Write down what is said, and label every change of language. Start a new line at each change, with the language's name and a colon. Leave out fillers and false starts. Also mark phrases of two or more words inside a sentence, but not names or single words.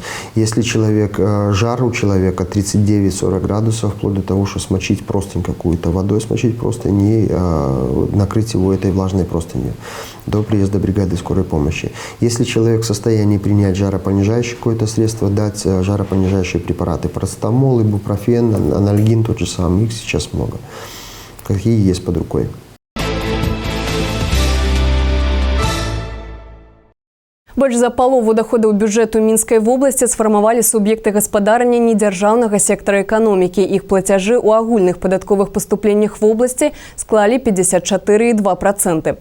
Russian: Если жар у человека 39-40 градусов, вплоть до того, что смочить простынь какую-то водой, смочить простынь и накрыть его этой влажной простынью до приезда бригады скорой помощи. Если человек в состоянии принять жаропонижающее какое-то средство, дать жаропонижающие препараты, парацетамол, ибупрофен, анальгин тот же самый, их сейчас много. Какие есть под рукой.
Belarusian: Больш за палову доходаў бюджэту Мінскай вобласці сфармавалі суб'екты гаспадарання недзяржаўнага сектара эканомікі. Іх плацяжы ў агульных падатковых паступленнях вобласці склалі 54,2%.